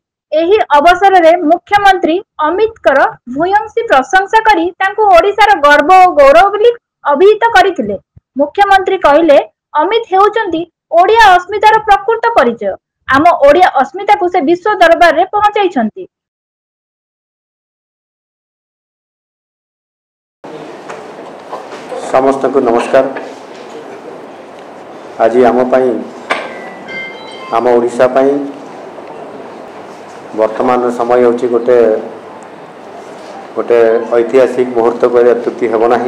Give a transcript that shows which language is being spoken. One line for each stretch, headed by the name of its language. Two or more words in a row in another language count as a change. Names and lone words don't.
Odia: ଏହି ଅବସରରେ ମୁଖ୍ୟମନ୍ତ୍ରୀ ଅମିତଙ୍କର ଭୂୟସୀ ପ୍ରଶଂସା କରି ତାଙ୍କୁ ଓଡ଼ିଶାର ଗର୍ବ ଓ ଗୌରବ ବୋଲି ଅଭିହିତ କରିଥିଲେ। ମୁଖ୍ୟମନ୍ତ୍ରୀ କହିଲେ, ଅମିତ ହେଉଛନ୍ତି ଓଡ଼ିଆ ଅସ୍ମିତାର ପ୍ରକୃତ ପରିଚୟ। ଆମ ଓଡ଼ିଆ ଅସ୍ମିତାକୁ ସେ ବିଶ୍ୱ ଦରବାରରେ ପହଞ୍ଚାଇଛନ୍ତି। ସମସ୍ତ କୁ ନମସ୍କାର। ଆଜି ଆମ ଆମ ଓଡ଼ିଶା ବର୍ତ୍ତମାନ ସମୟ ହେଉଛି ଗୋଟେ ଐତିହାସିକ ମୁହୂର୍ତ୍ତ କହିଲେ ଅତ୍ୟୁକ୍ତି ହେବ ନାହିଁ।